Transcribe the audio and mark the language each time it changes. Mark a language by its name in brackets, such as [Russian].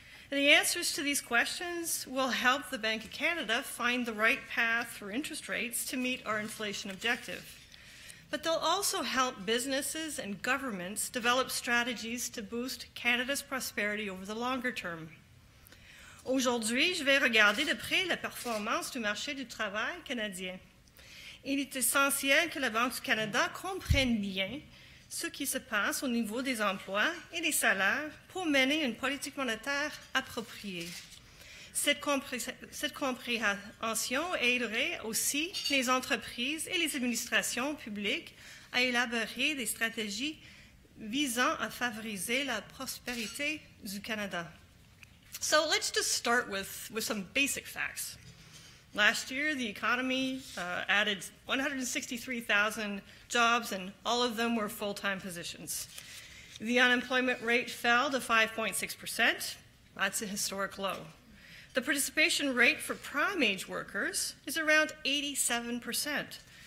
[English] And the answers to these questions will help the Bank of Canada find the right path for interest rates to meet our inflation objective. But they'll also help businesses and governments develop strategies to boost Canada's prosperity over the longer term. [French] Aujourd'hui, je vais regarder de près la performance du marché du travail canadien. Il est essentiel que la Banque du Canada comprenne bien ce qui se passe au niveau des emplois et des salaires pour mener une politique monétaire appropriée. Cette compréhension aiderait aussi les entreprises et les administrations publiques à élaborer des stratégies visant à favoriser la prospérité du Canada. [English] So let's just start with some basic facts. Last year, the economy added 163,000 jobs, and all of them were full-time positions. The unemployment rate fell to 5.6%. That's a historic low. The participation rate for prime-age workers is around 87%.